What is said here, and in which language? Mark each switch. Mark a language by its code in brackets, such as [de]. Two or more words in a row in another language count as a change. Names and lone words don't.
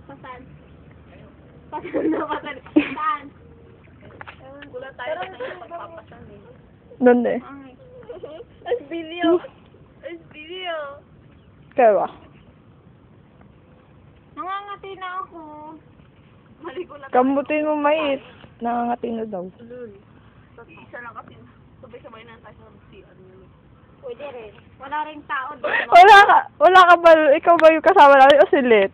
[tl] Pasan. Pasan na, pasan. Saan? Wala tayo na yung pagpapasan eh. [es] ¿Dónde? Es video. Es video. ¿Qué va? [tl] Nangangati na ako. Maligo na. Kambutin mo mais. Nangangati na daw. Isa lang kasi. Sabay-sabay na tayo sa CR. Pwede rin. Wala rin tao doon. Wala ka ba, ikaw ba yung kasama namin o si Lit?